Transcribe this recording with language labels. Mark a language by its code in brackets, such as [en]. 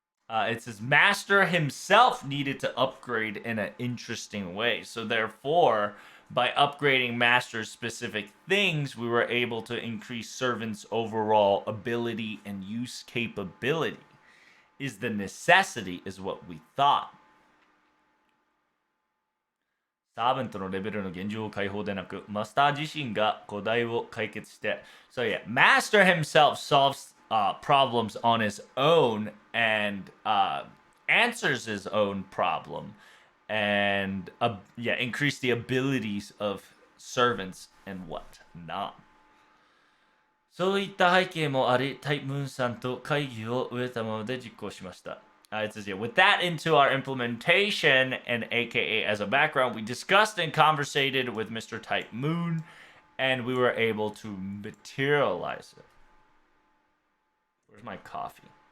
[en] It says Master himself needed to upgrade in an interesting way. So therefore, by upgrading Master's specific things, we were able to increase Servant's overall ability and use capability. Is the necessity is what we thought. [ja] サーバントのレベルの現状解放でなく、マスター自身が課題を解決して。 [en] So yeah, Master himself solves problems on his own and answers his own problem and increase the abilities of servants and whatnot. [ja] そういった背景もあり、タイムーンさんと会議を終えたままで実行しました。 [en] It says, yeah, with that into our implementation and aka as a background, we discussed and conversated with Mr. Type Moon and we were able to materialize it. Where's my coffee?